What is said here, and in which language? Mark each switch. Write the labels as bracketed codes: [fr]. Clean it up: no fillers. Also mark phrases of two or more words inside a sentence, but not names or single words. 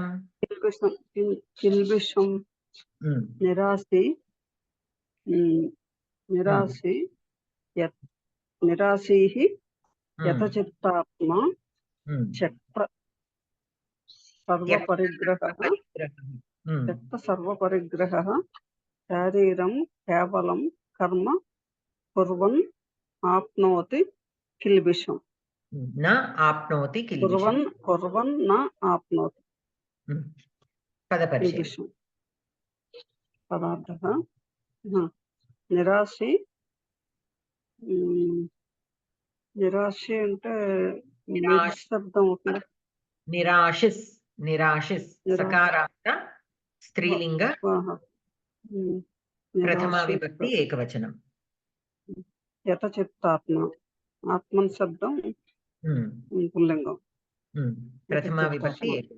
[sa] किल्बिषं निराशी निराशीः यतचित्तात्मा त्यक्त सर्वपरिग्रहः शारीरं केवलं कर्म कुर्वन् आप्नोति किल्बिषम् न आप्नोति किल्बिषं कुर्वन् न आप्नोति पदपरिचयः किल्बिषम् पदार्थः निराशी निराशी [te] అంటే నిశ్శబ్దం అవుతుంది [sa] निराशिस् निराशिस् सकारान्त स्त्रीलिंग प्रथमा विभक्ति एकवचनम् यतचित्तात्म आत्मन शब्दं पुल्लिंगं प्रथमा विभक्ति